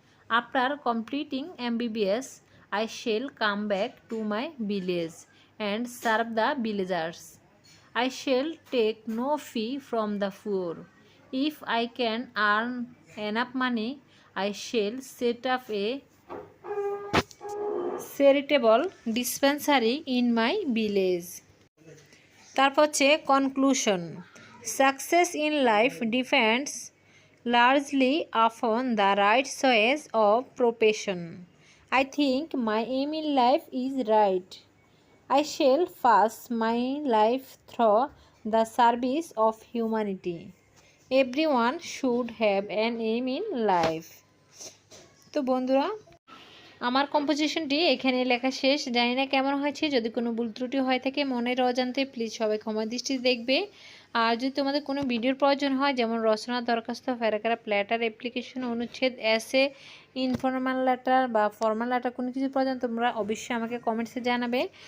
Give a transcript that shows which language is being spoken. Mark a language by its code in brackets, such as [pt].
[en] After completing MBBS, I shall come back to my village and serve the villagers. I shall take no fee from the poor. If I can earn enough money, I shall set up a charitable dispensary in my village. [bn] তারপর হচ্ছে conclusion. [en] Success in life depends largely upon the right choice of profession. I think my aim in life is right. I shall pass my life through the service of humanity. Everyone should have an aim in life. [bn] তো বন্ধুরা আমার কম্পোজিশনটি এখানে লেখা শেষ। জানি না কেমন হয়েছে, যদি কোনো ভুল ত্রুটি হয়ে থাকে মনের অজান্তে প্লিজ সবাই ক্ষমা দৃষ্টি দেখবে। আর যদি তোমাদের কোনো ভিডিওর প্রয়োজন হয় যেমন রচনা, দরখাস্ত, প্যারাগ্রাফ, লেটার, অ্যাপ্লিকেশন, অনুচ্ছেদ, এসে, ইনফরমাল লেটার বা ফর্মাল লেটার কোনো কিছু প্রয়োজন তোমরা অবশ্যই আমাকে কমেন্টসে জানাবে।